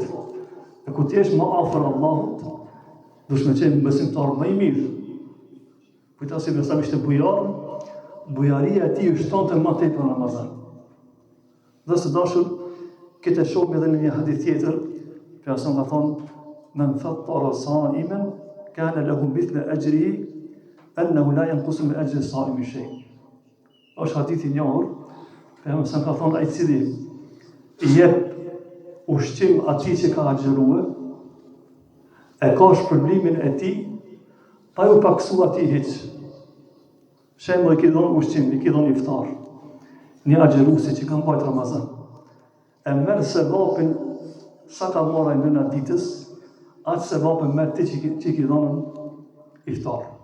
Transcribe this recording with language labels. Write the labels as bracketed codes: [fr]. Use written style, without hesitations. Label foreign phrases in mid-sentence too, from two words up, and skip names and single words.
[sq] E ku t'jesh më afër Allahut, dush me qenë besimtar më i mirë. Kujta si besam ishte bujar, bujaria e tij shtonte më tepër në Ramazan. Dhe së dashur, këtë e shohim edhe në një hadith tjetër, pejgamberi ka thonë, [ar] من فطر صائما كان له مثل أجره أنه لا ينقص من أجر الصائم شيء'. [sq] Është hadith i njohur, pejgamberi ka thonë, ai i cili i jep ushqim atij që ka agjëruar, e ka shpërblimin e tij, pa ju paksu atij hiç. Shembull, i ki dhënë ushqim, i ki dhënë iftar, një agjëruesi që ka mbajtur Ramazan, e merr sevapin sa ka marrë ai në ditës, atë sevapin merr ti që i ki dhënë iftar.